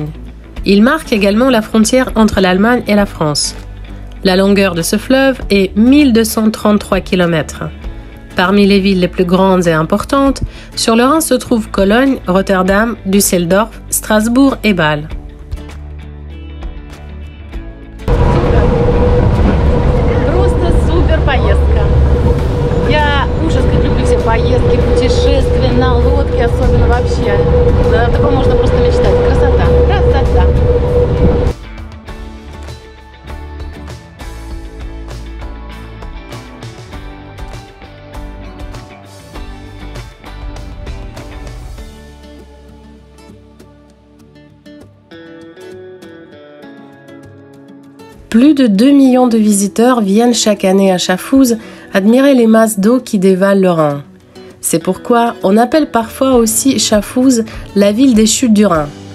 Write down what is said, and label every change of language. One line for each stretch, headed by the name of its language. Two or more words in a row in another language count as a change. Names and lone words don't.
French: Il marque également la frontière entre l'Allemagne et la France. La longueur de ce fleuve est 1233 km. Parmi les villes les plus grandes et importantes, sur le Rhin se trouvent Cologne, Rotterdam, Düsseldorf, Strasbourg et Bâle.
Russian: Просто супер поездка. Я ужас как люблю все поездки, путешествия на лодке, особенно вообще. О таком можно просто мечтать. Красота, красота.
French: Plus de 2 millions de visiteurs viennent chaque année à Schaffhouse admirer les masses d'eau qui dévalent le Rhin. C'est pourquoi on appelle parfois aussi Schaffhouse la ville des chutes du Rhin.